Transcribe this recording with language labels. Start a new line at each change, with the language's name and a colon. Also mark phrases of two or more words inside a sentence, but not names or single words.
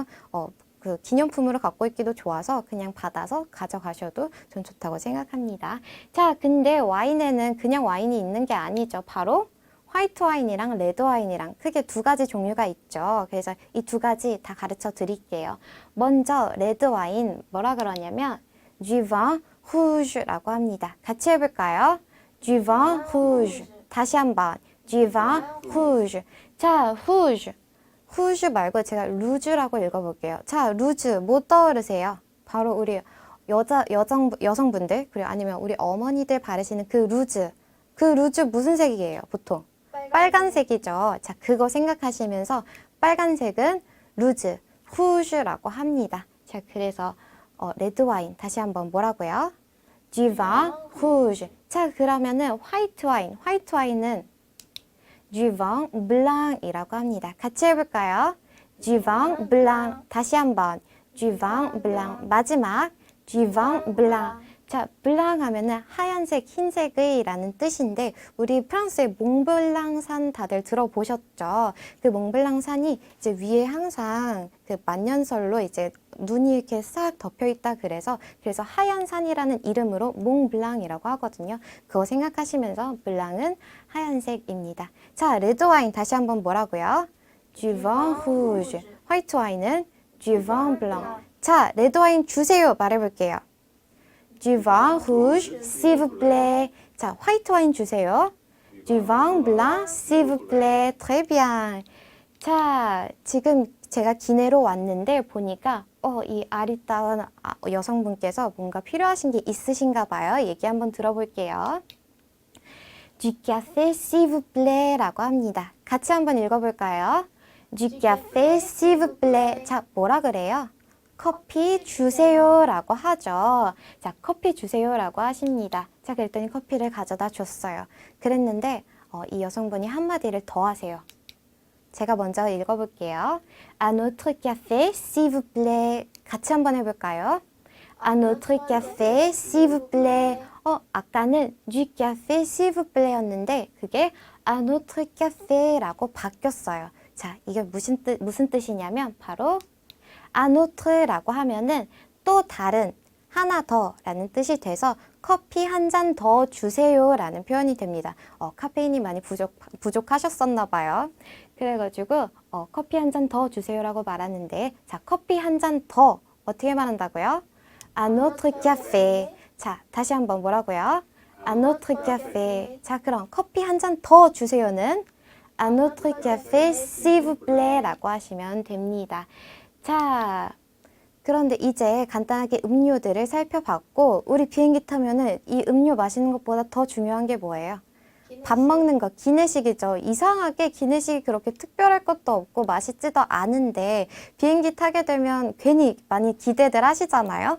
Korean: 그 기념품으로 갖고 있기도 좋아서 그냥 받아서 가져가셔도 전 좋다고 생각합니다. 자, 근데 와인에는 그냥 와인이 있는 게 아니죠. 바로 화이트 와인이랑 레드 와인이랑 크게 두 가지 종류가 있죠. 그래서 이 두 가지 다 가르쳐 드릴게요. 먼저 레드 와인 뭐라 그러냐면
French: du vin rouge
Korean: 라고 합니다. 같이 해볼까요?
French: du vin rouge.
Korean: 다시 한번
French: du vin rouge.
Korean: 자, rouge. rouge 말고 제가 루즈라고 읽어볼게요. 자, 루즈 뭐 떠오르세요? 바로 우리 여성분들 그리고 아니면 우리 어머니들 바르시는 그 루즈. 그 루즈 무슨 색이에요? 보통 빨간색이죠. 자, 그거 생각하시면서 빨간색은 루즈, rouge라고 합니다. 자, 그래서 레드 와인 다시 한번 뭐라고요?
French: du vin rouge.
Korean: 자, 그러면은 화이트 와인은
French: du vin blanc
Korean: 이라고 합니다. 같이 해볼까요?
French: du vin blanc.
Korean: 다시 한번
French: du vin blanc.
Korean: 마지막
French: du vin blanc.
Korean: 자, 블랑 하면은 하얀색, 흰색의 라는 뜻인데 우리 프랑스의 몽블랑 산 다들 들어보셨죠? 그 몽블랑 산이 이제 위에 항상 그 만년설로 이제 눈이 이렇게 싹 덮여 있다 그래서 하얀 산이라는 이름으로 몽블랑이라고 하거든요. 그거 생각하시면서 블랑은 하얀색입니다. 자, 레드 와인 다시 한번 뭐라고요?
French: du vin rouge.
Korean: 화이트 와인은
French: du vin blanc.
Korean: 자, 레드 와인 주세요 말해볼게요.
French: du vin rouge, s'il vous plaît.
Korean: 자, 화이트 와인 주세요.
French: du vin blanc, s'il vous plaît. Très bien.
Korean: 자, 지금 제가 기내로 왔는데 보니까 이 아리따운 여성분께서 뭔가 필요하신 게 있으신가 봐요. 얘기 한번 들어볼게요.
French: du café, s'il vous plaît
Korean: 라고 합니다. 같이 한번 읽어볼까요?
French: du café, s'il vous plaît.
Korean: 자, 뭐라 그래요? 커피 주세요라고 하죠. 자, 커피 주세요라고 하십니다. 자, 그랬더니 커피를 가져다 줬어요. 그랬는데 이 여성분이 한마디를 더 하세요. 제가 먼저 읽어볼게요.
French: Un autre café, s'il vous plaît.
Korean: 같이 한번 해볼까요?
French: Un autre café, s'il vous plaît.
Korean: 아까는
French: du café, s'il vous plaît
Korean: 였는데 그게
French: un autre café
Korean: 라고 바뀌었어요. 자, 이게 무슨 뜻이냐면 바로
French: un autr
Korean: 라고 하면은 또 다른 하나 더라는 뜻이 돼서 커피 한 잔 더 주세요라는 표현이 됩니다. 카페인이 많이 부족하셨었나 봐요. 그래가지고 커피 한 잔 더 주세요라고 말하는데 자, 커피 한 잔 더 어떻게 말한다고요?
French: Un autre café.
Korean: 자, 다시 한번 뭐라고요?
French: Un autre café.
Korean: 자, 그럼 커피 한 잔 더 주세요는
French: Un autre café, s'il vous plaît
Korean: 라고 하시면 됩니다. 자, 그런데 이제 간단하게 음료들을 살펴봤고 우리 비행기 타면은 이 음료 마시는 것보다 더 중요한 게 뭐예요? 밥 먹는 거, 기내식이죠. 이상하게 기내식이 그렇게 특별할 것도 없고 맛있지도 않은데 비행기 타게 되면 괜히 많이 기대들 하시잖아요.